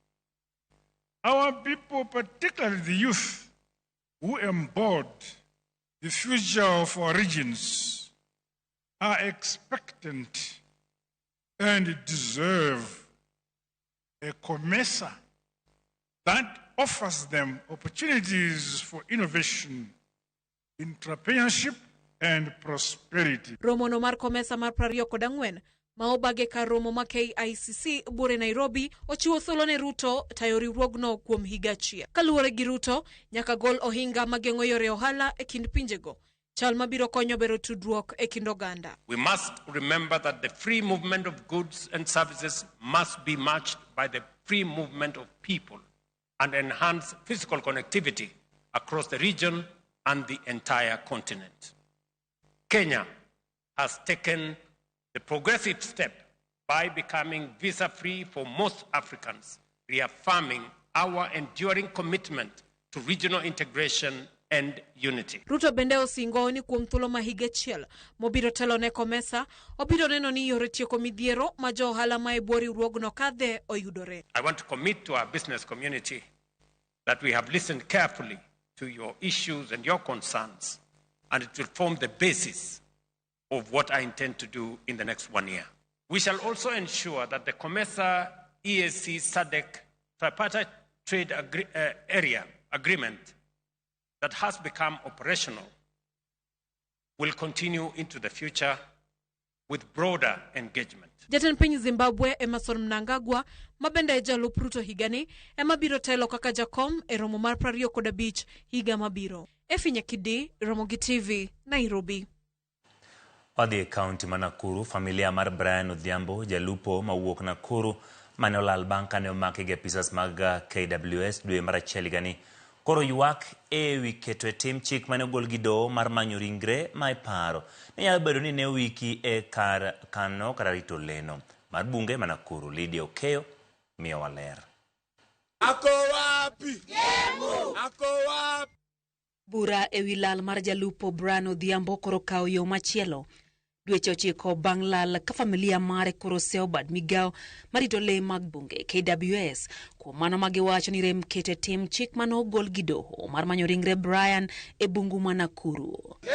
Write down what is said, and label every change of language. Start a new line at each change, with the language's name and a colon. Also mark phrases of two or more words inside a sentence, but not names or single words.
English: Our people, particularly the youth, who embody the future of our regions, are expectant and deserve a Comesa that offers them opportunities for innovation, entrepreneurship, and prosperity.
Luo (Kenya and Tanzania): Romo no mar Komesa mar 24 ma obage kar romo ma KICC bure Nairobi ochiwo thuolo ne Ruto tayo riwruogno kuom higa achiel. Kaluwore gi Ruto, nyaka gol ohinga mageng'o yore ohala e kind pinjego. Chal mabiro konyo bero tudruok e kind oganda.
English: We must remember that the free movement of goods and services must be matched by the free movement of people and enhance physical connectivity across the region and the entire continent. Kenya has taken the progressive step by becoming visa-free for most Africans, reaffirming our enduring commitment to regional integration and unity.
Luo (Kenya and Tanzania): Ruto bende osingo ni kuom thuolo ma higa achiel mobiro telo ne Komesa obiro neno ni yore tieko midhiero ma jo ohala ma e bwo riwruogno kadhe oyudore.
English: I want to commit to our business community that we have listened carefully to your issues and your concerns, and it will form the basis of what I intend to do in the next 1 year. We shall also ensure that the Comesa EAC SADC tripartite trade area agreement that has become operational will continue into the future with broader engagement.
Luo (Kenya and Tanzania): Jatend piny Zimbabwe Emerson Mnangagwa mabende jalup Ruto higani ema biro telo kaka jakom e romo mar 25 higa mabiro. Efinya Kidi, Ramogi TV, Nairobi. Odhi kaunti ma Nakuru, familia mar Brian Odhiambo jalupo mawuok Nakuru mane olal bang' kane omake gi apisas mag KWS dwe mar achiel higani. Koro ywak e wi keto e tim chik mane ogol gi doho mar manyo ringre ma iparo ni nyalo bedo ni ne wiki e kar kano kata rito leno mar bunge ma Nakuru. Lydia Okeyo miyo waler.
Swahili: Ako wapi? Ako wapi?
Luo (Kenya and Tanzania): Bura e wi lal mar jalupo Brian Odhiambo koro kawo yo machielo. Dweche 9 bang' lal ka familia mare koro seo bad migao marito le mag bunge KWS kuom mano ma giwacho ni rem kete tim chik mane ogol gi doho mar manyo ringre Brian e bungu ma Nakuru.